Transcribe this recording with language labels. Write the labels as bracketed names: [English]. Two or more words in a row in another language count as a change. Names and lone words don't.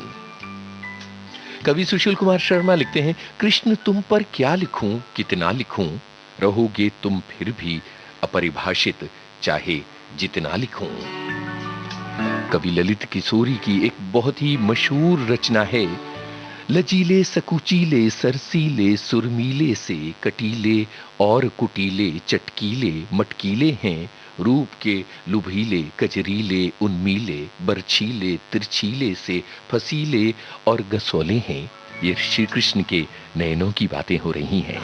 [Hindi] कवि सुशील कुमार शर्मा लिखते हैं, कृष्ण तुम पर क्या लिखूं, कितना लिखूं, रहोगे तुम फिर भी अपरिभाषित, चाहे जितना लिखूं। कवि ललित किशोरी की एक बहुत ही मशहूर रचना है, लचीले सकुचीले सरसीले सुरमीले से कटीले और कुटीले चटकीले मटकीले हैं, रूप के लुभीले कजरीले उन्मीले बरछीले तिरछीले से फसीले और गसोले हैं। ये श्री कृष्ण के नयनों की बातें हो रही हैं।